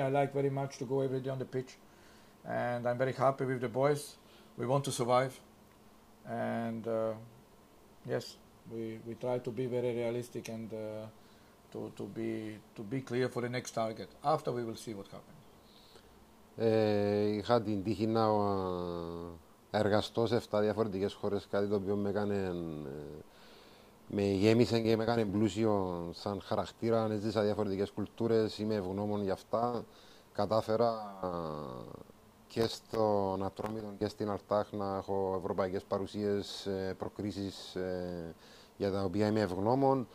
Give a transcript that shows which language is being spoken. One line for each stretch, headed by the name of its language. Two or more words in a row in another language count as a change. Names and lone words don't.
English: I like very much to go every day on the pitch, and I'm very happy with the boys. We want to survive, and yes, we try to be very realistic and to be clear for the next target. After we will see what happens.
Greek: Είχα την τύχη να εργαστώ σε 7 διαφορετικές χώρες, κάτι το οποίο με γέμισε και με έκανε πλούσιο σαν χαρακτήρα. Έζησα διαφορετικές κουλτούρες, είμαι ευγνώμων για αυτά. Κατάφερα και στον Ατρόμητο και στην Αλτάχ να έχω ευρωπαϊκές παρουσίες, προκρίσεις για τα οποία είμαι ευγνώμων.